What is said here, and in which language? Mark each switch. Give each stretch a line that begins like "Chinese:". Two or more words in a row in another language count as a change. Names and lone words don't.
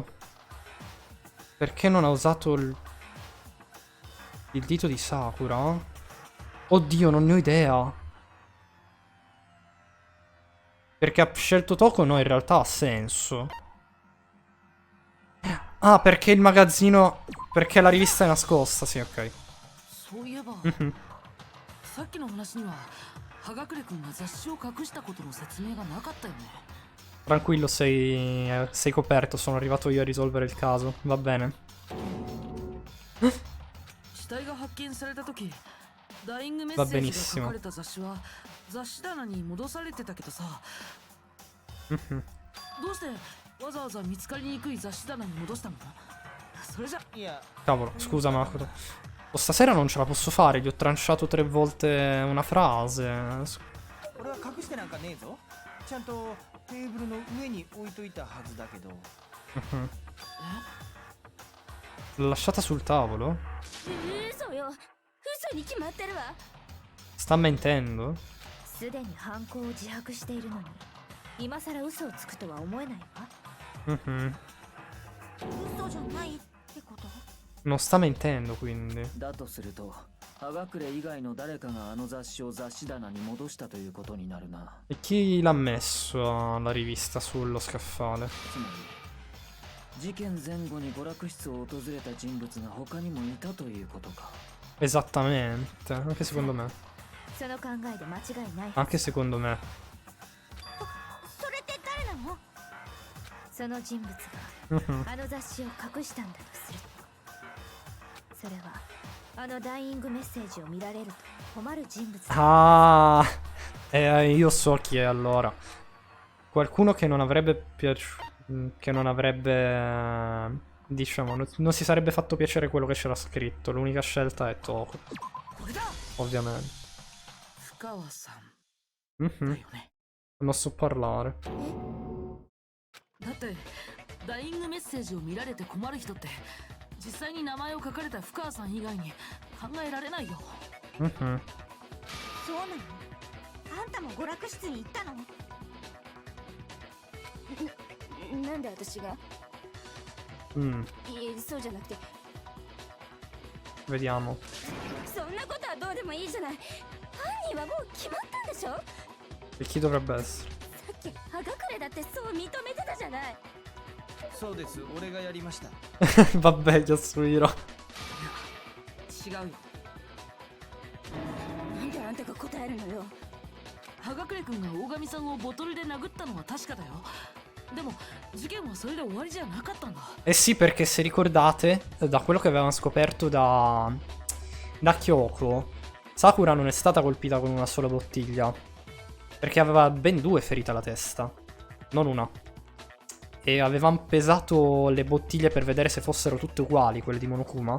Italian: Perché non ha usato il dito di Sakura? Oddio, non ne ho idea. Perché ha scelto Toko? No, in realtà ha senso. Ah, perché il magazzino... Perché la rivista è nascosta, sì, ok.
Japanese: そういえばさっきの話には葉隠くんが雑誌を隠したことの説明がなかったよね。
Italian: Tranquillo, sei coperto, sono arrivato io a risolvere il caso. Va bene.
Japanese: 死体が発見された時、ダイイングメッセージが書かれた雑誌は雑誌棚に戻されてたけどさ。どうしてわざわざ見つかりにくい雑誌棚に戻したの？それじゃ。いや。
Italian: Cavolo, scusa Makoto. Oh, stasera non ce la posso fare, gli ho tranciato 3 volte una frase.
Japanese: 俺は隠してなんかねえぞ。ちゃんとテーブルの上に置いといたはずだけど。
Italian: L'ho lasciata sul tavolo?
Japanese: 嘘よ。嘘に決まってるわ。
Italian: Sta mentendo?
Japanese: すでに犯行を自白しているのに今さら嘘をつくとは思えないわ。嘘じゃないってこと？
Italian: Non sta mentendo, quindi.
Japanese: だとすると葉隠以外の誰かがあの雑誌を雑誌棚に戻したということになるな。
Italian: E chi l'ha messo la rivista sullo scaffale?
Japanese: つまり事件前後に娯楽室を訪れた人物が他にもいたということか。
Italian: Esattamente, anche secondo me.
Japanese: その考えで間違いない。
Italian: Anche secondo me.
Japanese: それって誰なの？その人物があの雑誌を隠したんだとする。それはあのダイイングメッセージを見られると困る人物。
Italian: Ah, io so chi è allora. Qualcuno che non avrebbe che non avrebbe, diciamo, non si sarebbe fatto piacere quello che c'era scritto. L'unica scelta è Toko. Ovviamente.
Japanese: 深川さんだ Mhm. よね。
Italian: Non so parlare.
Japanese: だってダイイングメッセージを見られて困る人って実際に名前を書かれた深川さん以外に考えられないよ。 Mhm. そうなの？あんたも娯楽室に行ったの？なんで私が？ Mm, いえ、そうじゃなくて。
Italian: vediamo.
Japanese: そんなことはどうでもいいじゃない。犯人はもう決まったんでしょ？
Italian: E chi dovrebbe essere?
Japanese: さっき葉隠れだってそう認めてたじゃない。そうです、俺がやりました。
Italian: Vabbè, Yasuhiro.
Japanese: 違うよ。なんであんたが答えるのよ。葉隠君が大神さんをボトルで殴ったのは確かだよ。でも事件はそれで終わりじゃなかったんだ。
Italian: Eh sì, perché se ricordate, da quello che avevamo scoperto da Kyoko, Sakura non è stata colpita con una sola bottiglia, perché aveva ben 2 ferite alla testa, non una. E avevamo pesato le bottiglie per vedere se fossero tutte uguali, quelle di Monokuma.